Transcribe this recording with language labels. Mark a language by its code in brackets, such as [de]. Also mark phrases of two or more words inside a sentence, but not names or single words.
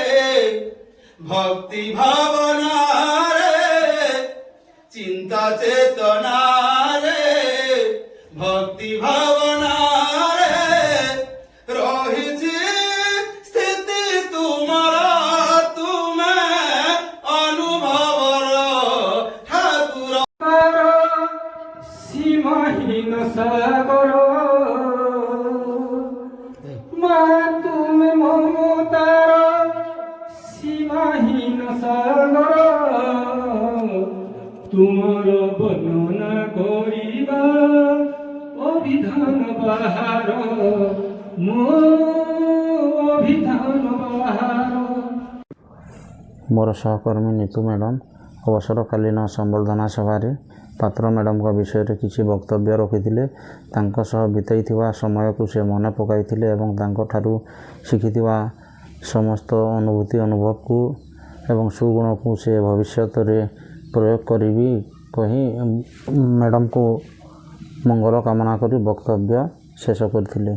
[or] ଭକ୍ତି ଭାବନାରେ, ଚିନ୍ତା ଚେତନାରେ ଭକ୍ତି ଭାବନାରେ ରହିଛି ସ୍ଥିତି ତୁମର, ତୁମେ ଅନୁଭବର ଠାକୁର। ସୀମାହୀନ ସାଗର ମା ତୁମି ମମତାର ସୀମାହୀନ ସାଗର, ତୋମାର ବର୍ଣ୍ଣନା କରିବା ଅଭିଧାନ ବାହାର, ମୋ ଅଭିଧାନ ବାହାର। ମୋର ସହକର୍ମୀ ନିତୁ ମ୍ୟାଡ଼ାମ୍ ଅବସରକାଳୀନ ସମ୍ବର୍ଦ୍ଧନା ସଭାରେ ପାତ୍ର ମ୍ୟାଡ଼ାମଙ୍କ ବିଷୟରେ କିଛି ବକ୍ତବ୍ୟ ରଖିଥିଲେ। ତାଙ୍କ ସହ ବିତାଇଥିବା ସମୟକୁ ସେ ମନେ ପକାଇଥିଲେ ଏବଂ ତାଙ୍କଠାରୁ ଶିଖିଥିବା ସମସ୍ତ ଅନୁଭବକୁ ଏବଂ ସୁଗୁଣକୁ ସେ ଭବିଷ୍ୟତରେ ପ୍ରୟୋଗ କରିବି କହି ମ୍ୟାଡ଼ାମଙ୍କୁ ମଙ୍ଗଳ କାମନା କରି ବକ୍ତବ୍ୟ ଶେଷ କରିଥିଲେ।